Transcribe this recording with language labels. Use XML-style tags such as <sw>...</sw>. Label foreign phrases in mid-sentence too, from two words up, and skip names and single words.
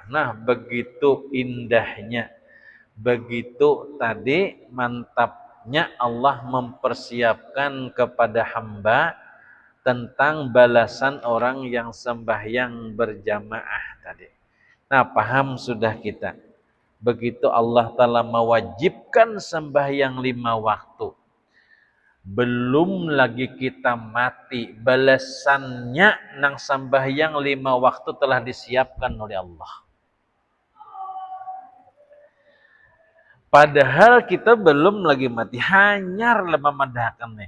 <id>Nah, begitu indahnya, begitu tadi mantapnya Allah mempersiapkan kepada hamba tentang balasan orang yang sembahyang berjamaah tadi.</id> <bjn>Nah, paham sudah kita. Begitu Allah Ta'ala mewajibkan sembahyang 5 waktu. Belum lagi kita mati, balasannya nang sembahyang 5 waktu telah disiapkan oleh Allah. Padahal kita belum lagi mati, hanyar lama madahkan nih.</bjn>